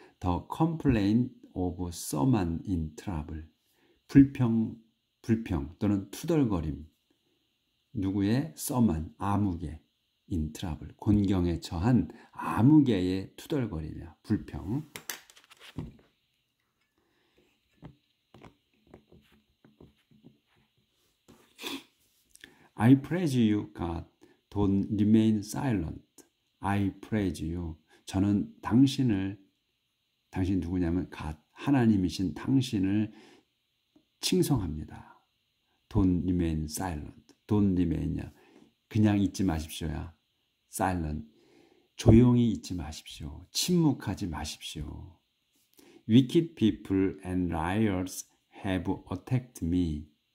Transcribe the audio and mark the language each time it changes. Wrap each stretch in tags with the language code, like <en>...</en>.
<en>The complaint of someone in trouble.</en> <ko>불평 또는 투덜거림. 누구의</ko> <en>someone,</en> <ko>아무개,</ko> <en>in trouble.</en> <ko>곤경에 처한 아무개의 투덜거림이야. 불평.</ko> <en>I praise you, God. Don't remain silent. I praise you.</en> <ko>저는 당신 누구냐면 God, 하나님이신 당신을 칭송합니다.</ko> <en>Don't remain silent. Don't remain이야.</en> <ko>그냥 있지 마십시오야. Silent. 조용히 있지 마십시오. 침묵하지 마십시오.</ko> <en>Wicked people and liars have attacked me.</en>